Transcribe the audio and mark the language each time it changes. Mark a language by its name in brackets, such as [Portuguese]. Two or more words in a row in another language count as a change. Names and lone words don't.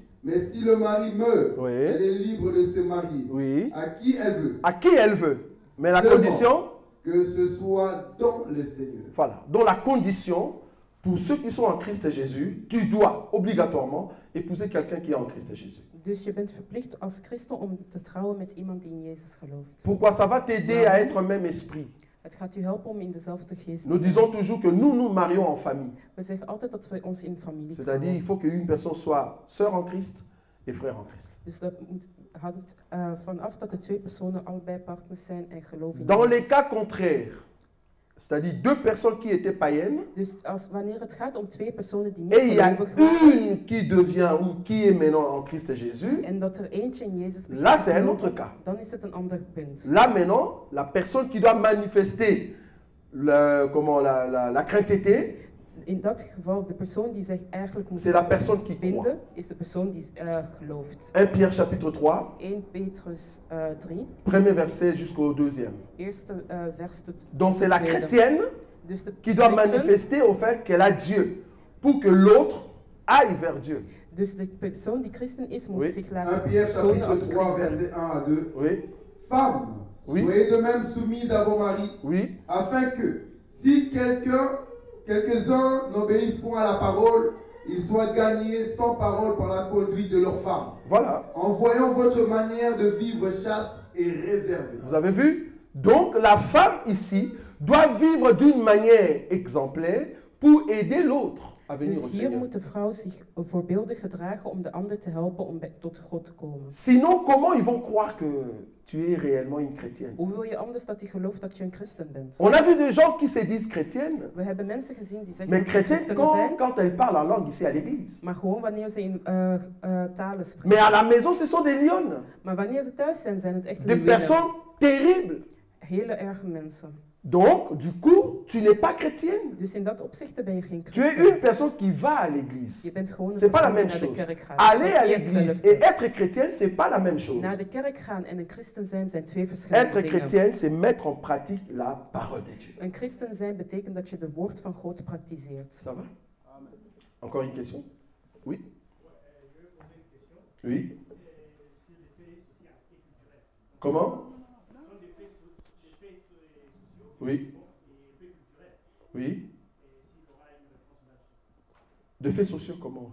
[French] Mais si le mari meurt, Oui. elle est libre de se marier oui. à qui elle veut. À qui elle veut. Mais la Seulement. condition, Que ce soit dans le Seigneur. voilà. Donc la condition, pour ceux qui sont en Christ Jésus, tu dois obligatoirement épouser quelqu'un qui est en Christ Jésus. [Dutch] Dus je bent verplicht als christen om te trouwen met iemand die in Jezus gelooft. [French] Pourquoi? Ça va t'aider à être un même esprit. [Dutch] Het gaat u helpen om in dezelfde geest te [French] Nous [Dutch] zijn. [French] disons toujours que nous nous marions en famille. [Dutch] We zeggen altijd dat we ons in familie [French] C'est-à-dire, il [Dutch] trouwen. [French] faut qu'une personne soit sœur en Christ et frère en Christ. [Dutch] Dus dat hangt vanaf dat de twee personen allebei partners zijn en geloven in [French] Dans les [Dutch] Jezus. [French] cas contraires, c'est-à-dire deux personnes qui étaient païennes, [Dutch] Dus wanneer het gaat om twee personen die niet [French] et il y a [Dutch] gelovig waren, [French] une qui devient ou qui est maintenant en Christ Jésus, [Dutch] en dat er eentje in Jezus begint [French] là [Dutch] te [French] c'est un [Dutch] geloven, [French] autre cas. [Dutch] dan is het een ander punt. [French] Là maintenant, la personne qui doit manifester la chrétienté, [Dutch] In dat geval, de persoon die zich eigenlijk moet [French] c'est la personne qui croit. [Dutch] binden, is de persoon die gelooft. [French] 1 Pierre chapitre 3, [Dutch] 1 Petrus 3, [French] premier verset jusqu'au deuxième. [Dutch] eerste vers tot [French] Donc c'est la [Dutch] tweede. [French] chrétienne [Dutch] Dus de [French] qui doit [Dutch] christen- [French] manifester au fait qu'elle a Dieu pour que l'autre aille vers Dieu. [Dutch] Dus de persoon die christen is, moet [French] Oui. [Dutch] zich [French] 1 [Dutch] laten [French] Pierre [Dutch] tonen als [French] chapitre 3, [Dutch] christen. [French] verset 1 à 2. Oui, Femmes, Oui. soyez de même soumises à vos maris, oui, afin que, si quelques-uns n'obéissent point à la parole, ils soient gagnés sans parole par la conduite de leurs femmes, voilà. en voyant votre manière de vivre chaste et réservée. Vous avez vu? Donc la femme ici doit vivre d'une manière exemplaire pour aider l'autre à venir au [Dutch] Dus hier [French] Seigneur. [Dutch] moet de vrouw zich voorbeeldig gedragen om de ander te helpen om tot God te komen. [French] Sinon, comment ils vont croire que tu es réellement une chrétienne? [Dutch] Hoe wil je anders dat hij gelooft dat je een christen bent? [French] On a vu des gens qui se disent chrétiennes, [Dutch] We hebben mensen gezien die zeggen [French] mais [Dutch] dat ze [French] chrétiennes [Dutch] christenen zijn, [French] quand elles parlent en langue ici à l'église. [Dutch] maar gewoon wanneer ze in talen spreken. [French] Mais à la maison, ce sont des lionnes, [Dutch] Maar wanneer ze thuis zijn, zijn het echt [French] des [Dutch] leeuwinnen. [French] personnes terribles. [Dutch] Hele erge mensen. [French] Donc, du coup, tu n'es pas chrétienne. [Dutch] Dus in dat opzicht ben je geen [French] Tu es [Dutch] christen. [French] une personne qui va à l'église. [Dutch] Je bent gewoon een [French] C'est pas la [Dutch] persoon [French] même [Dutch] die naar de [French] chose. [Dutch] kerk gaat. Dat [French] Aller [Dutch] is [French] à [Dutch] niet [French] l'église [Dutch] hetzelfde. [French] et être chrétienne, c'est pas la même chose. [Dutch] Naar de kerk gaan en een christen zijn twee verschillende [French] Être [Dutch] dingen. [French] chrétienne, c'est mettre en pratique la parole de Dieu. [Dutch] Een christen zijn betekent dat je de woord van God praktiseert. [French] Ça va? Encore une question? Oui? Oui? Comment? Oui? Oui? De faits sociaux, comment?